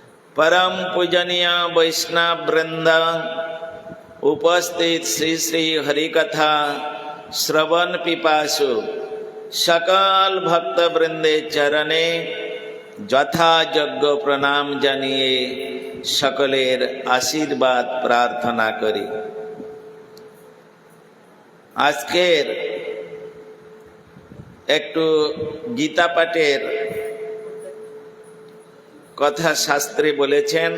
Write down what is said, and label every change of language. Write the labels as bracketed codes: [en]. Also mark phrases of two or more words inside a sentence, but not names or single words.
[bn] পরম পূজনীয় বৈষ্ণব বৃন্দ উপস্থিত শ্রী শ্রী হরিকথা শ্রবণ পিপাসু সকল ভক্ত বৃন্দে চরণে যথাযোগ্য প্রণাম জানিয়ে সকলের আশীর্বাদ প্রার্থনা করি। আজকের একটু গীতা পাঠের কথা শাস্ত্রে বলেছেন।